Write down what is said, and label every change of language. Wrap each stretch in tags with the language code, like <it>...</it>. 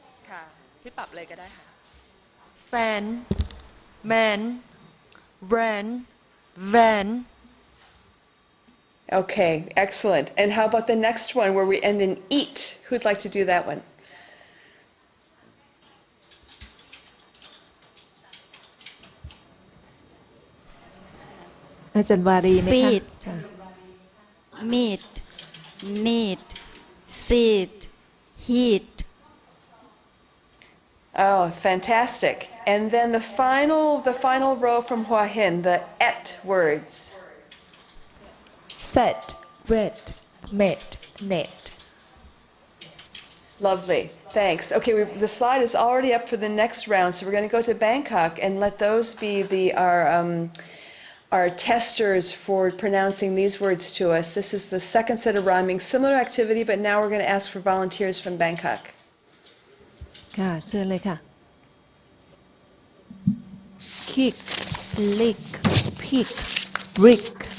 <th>ค่ะพี่ปรับเลยก็ได้ค่ะ</th> <en>Fan Man Ran Van Okay, excellent. And how about the next one where we end in eat? Who'd like to do that one? feed meat need seed heat. Oh, fantastic. And then the final row from Hua Hin, the et words. Set, red, met, net. Lovely. Thanks. Okay, the slide is already up for the next round, so we're going to go to Bangkok and let those be our testers for pronouncing these words to us. This is the second set of rhyming, similar activity, but now we're going to ask for volunteers from Bangkok.</en> <th>ค่ะเชิญเลยค่ะ</th> <en>kick lick pick brick</en>